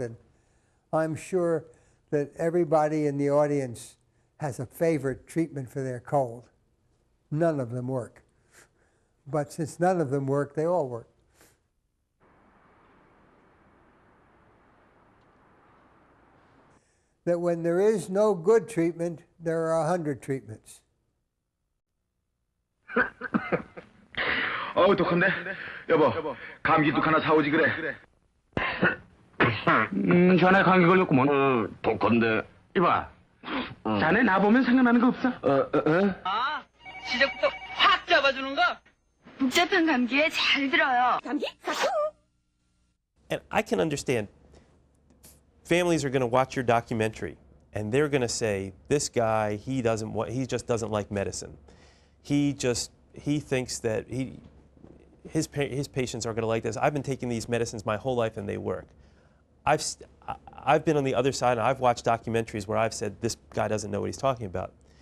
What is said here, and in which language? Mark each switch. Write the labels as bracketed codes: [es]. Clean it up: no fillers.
[en] And I'm sure that everybody in the audience has a favorite treatment for their cold. None of them work. But since none of them work, they all work. That when there is no good treatment, there are 100 treatments. [ko] 어우 독한데? 여보, 감기도 하나 사오지 그래. 자네 감기 걸렸구먼. 독한데. 이봐, 자네 나 보면 생각나는 거 없어? 아, 시작부터 확 잡아주는 거? 복잡한 감기에 잘 들어요. 감기? [en] And I can understand families are going to watch your documentary and they're going to say, this guy, he just doesn't like medicine. He thinks that his patients are going to like this. I've been taking these medicines my whole life and they work. I've been on the other side and I've watched documentaries where I've said, this guy doesn't know what he's talking about.